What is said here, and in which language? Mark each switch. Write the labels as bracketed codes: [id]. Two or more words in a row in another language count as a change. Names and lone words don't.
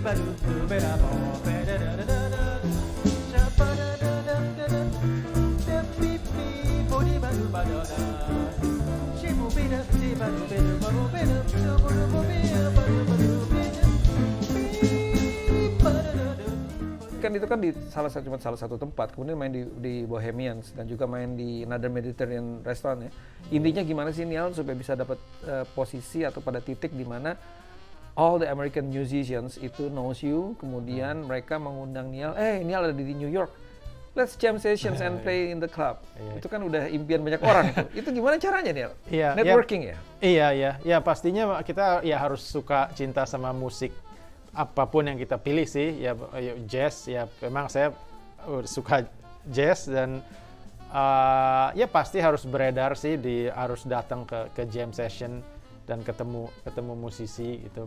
[id] padu bera bo bera da da da da shapa da da da da da pi pi bodi padu padu da shabu pi da pi padu bera babu bera shabu bumpi ya padu padu bera pi padu da da. Kan itu kan di salah satu tempat, kemudian main di Bohemians dan juga main di Another Mediterranean Restaurant ya. Intinya gimana sih Niall supaya bisa dapat posisi atau pada titik di mana [en] all the American musicians [id] itu [en] knows you, [id] kemudian mereka mengundang Niall, Niall ada di New York, [en] let's jam sessions and play in the club. [id] Itu kan udah impian banyak orang tuh. Itu gimana caranya Niall? Networking ya? Iya, pastinya kita ya harus suka cinta sama musik. Apapun yang kita pilih sih, ya jazz, ya memang saya suka jazz, dan ya pasti harus beredar sih, harus datang ke [en] jam session [id] dan ketemu musisi gitu.